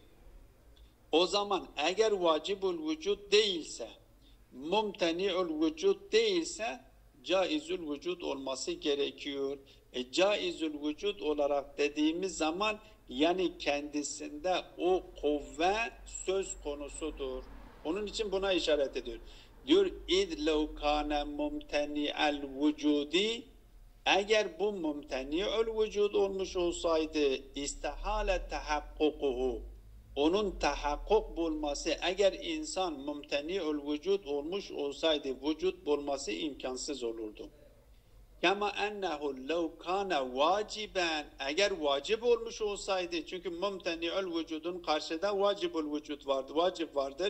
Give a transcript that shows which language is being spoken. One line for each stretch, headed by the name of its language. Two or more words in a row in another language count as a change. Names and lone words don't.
Turkish: O zaman eğer vacibul vücut değilse, mumteni'ül vücut değilse caizül vücut olması gerekiyor. Caizül vücut olarak dediğimiz zaman yani kendisinde o kuvve söz konusudur. Onun için buna işaret ediyor.
Arabic: Diyor اِذْ لَوْ كَانَ مُمْتَنِعَ الْوُجُودِ.
Turkish: Eğer bu mumteni'ül vücut olmuş olsaydı
Arabic: استحال تحققه,
Turkish: onun tahakkuk bulması, eğer insan mumteni'ül vücut olmuş olsaydı vücut bulması imkansız olurdu.
Arabic: كما أنه لو كان واجبا,
Turkish: eğer vacip olmuş olsaydı, çünkü mumteni'ül vücudun karşıda vacibul vücut vardır, vacip vardır.